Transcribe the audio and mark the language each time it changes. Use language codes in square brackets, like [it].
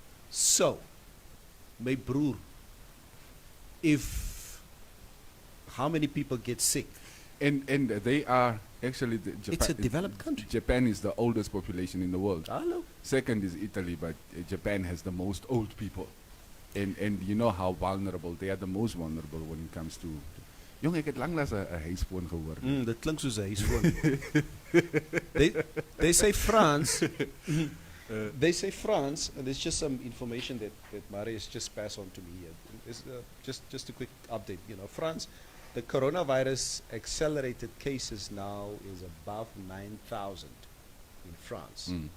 [en] So, my broer, if how many people get sick? And they are actually Japan. It's a developed country. Japan is the oldest population in the world. Hello. Second is Italy, but Japan has the most old people. And you know how vulnerable they are, the most vulnerable when it comes to. [af] Jong, ek het lanklaas 'n huisfoon gehoor. Dit klink soos 'n huisfoon. [en] They say France. They say France, and there's just some information that Marius just passed on to me here. It's, just a quick update. You know, France, the coronavirus accelerated cases now is above 9,000 in France.